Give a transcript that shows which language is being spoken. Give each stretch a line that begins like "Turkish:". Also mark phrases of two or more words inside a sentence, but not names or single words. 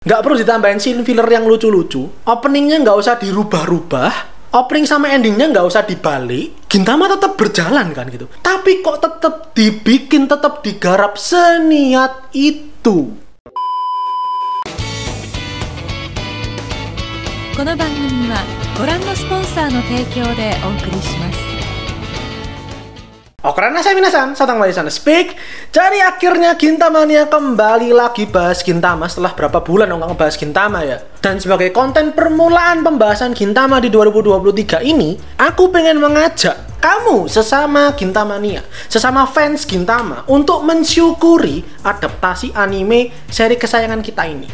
Indonesian: Nggak perlu ditambahin scene filler yang lucu-lucu. Openingnya nggak usah dirubah-rubah. Opening sama endingnya nggak usah dibalik. Gintama tetap berjalan kan gitu. Tapi kok tetap dibikin, tetap digarap seniat itu.
Japanese: この番組はご覧のスポンサーの提供でお送りします。 Okarana saya minasan, Satang Mari Sana Speak.
Indonesian: Jadi akhirnya Gintamania kembali lagi bahas Gintama setelah berapa bulan nggak ngebahas Gintama ya. Dan sebagai konten permulaan pembahasan Gintama di 2023 ini, aku pengen mengajak kamu sesama Gintamania, sesama fans Gintama untuk mensyukuri adaptasi anime seri kesayangan kita ini.